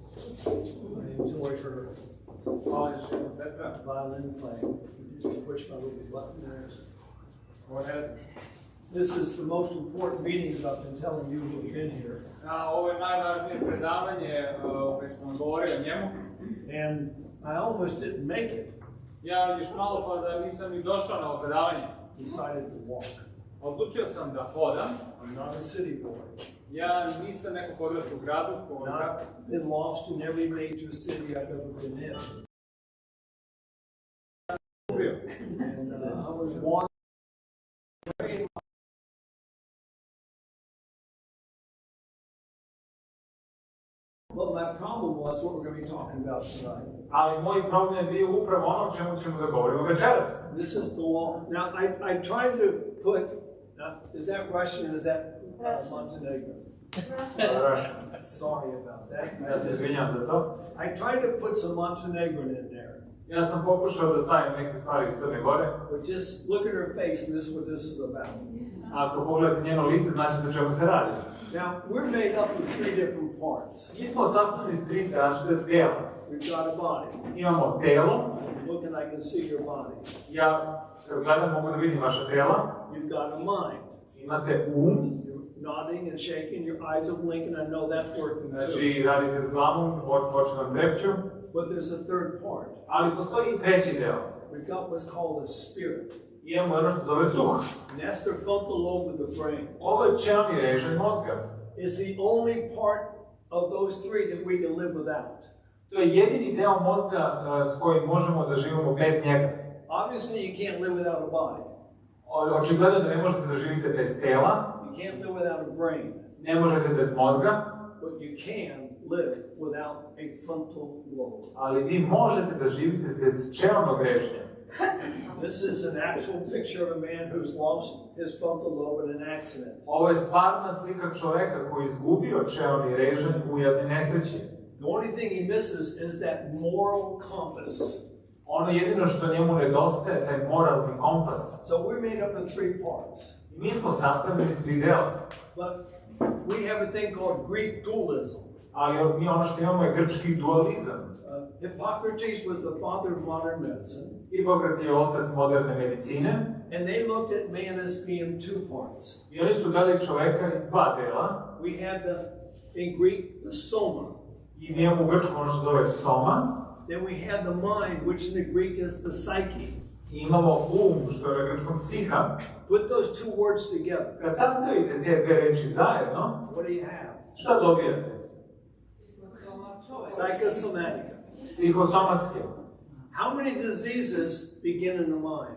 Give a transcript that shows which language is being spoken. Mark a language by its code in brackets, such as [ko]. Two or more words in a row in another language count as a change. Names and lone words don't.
[en] I enjoy her violin playing. You just push my little button there. Go ahead. This is the most important meetings I've been telling you who've been here. [sr] Ovo je najvažnije predavanje, već sam govorio o njemu. [en] And I almost didn't make it [sr] Ja još malo pa da nisam ni došao na ovo predavanje. [en] Decided to walk. [sr] Odlučio sam da hodam. [en] I'm not a city boy. [sr] Ja nisam neko odrastao u gradu. [en] Not been lost in every major city I've ever been in. And I was wandering. Well, my problem was what we're going to be talking about tonight. [sr] Ali moj problem je bio upravo ono o čemu ćemo da govorimo večeras. [en] This is the law. Now, I tried to put, is that Russian or is that Montenegro? Russian. Sorry about that. [sr] Ja se izvinjam za to. [en] I tried to put some Montenegrin in there. [sr] Ja sam pokušao da stavim neke stvari iz Crne Gore. [en] But just look at her face and this is what this is about. [sr] Ako pogledate njeno lice, znači o čemu se radi. [en] Now, we're made up of 3 different parts. [sr] Mi smo sastavljeni iz 3 različita tijela. [en] We've got a body. [sr] Imamo telo. [en] Look and I can see your body. [sr] Ja gledam, mogu da vidim vaša tijela. [en] You've got a mind. [sr] Imate um. [en] Nodding and shaking, your eyes are blinking, I know that's working too. [sr] Znači, radite s glavom, oči vam trepću. [en] But there's a third part. [sr] Ali postoji i treći deo. [en] We've got what's called a spirit. [sr] Imamo ono što se zove duh. [en] And that's the frontal lobe of the brain. [sr] Ovo je čelni režim mozga. [en] It's the only part of those 3 that we can live without. [sr] To je jedini deo mozga s kojim možemo da živimo bez njega. [en] Obviously, you can't live without a body. [sr] Očigledno da ne možete da živite bez tela. [en] You can't live without a brain. [sr] Ne možete bez mozga. [en] But you can live without a frontal lobe. [sr] Ali vi možete da živite bez čelnog režnja. [en] This is an actual picture of a man who's lost his frontal lobe in an accident. [sr] Ovo je stvarna slika čoveka koji je izgubio čelni režanj u jednoj nesreći. [en] The only thing he misses is that moral compass. [sr] Ono jedino što njemu nedostaje, taj moralni kompas. [en] So we're made up of 3 parts. [sr] I mi smo sastavljeni iz 3 dela. [en] But we have a thing called Greek dualism. [sr] Ali mi ono što imamo je grčki dualizam. [en] Hippocrates was the father of modern medicine. [sr] Hipokrat je otac moderne medicine. [en] And they looked at man as being 2 parts. [sr] I oni su gledali čoveka iz 2 dela. [en] We had in Greek, the soma. [sr] I mi imamo u grčkom ono što se zove soma. [en] Then we had the mind, which in the Greek is the psyche. [sr] I imamo što je na grčkom psiha. [en] Put those 2 words together. [sr] Kad sastavite te 2 reči zajedno, [en] What do you have? [sr] šta dobijate? [en] Psychosomatica. [sr] Psihosomatske. [en] How many diseases begin in the mind?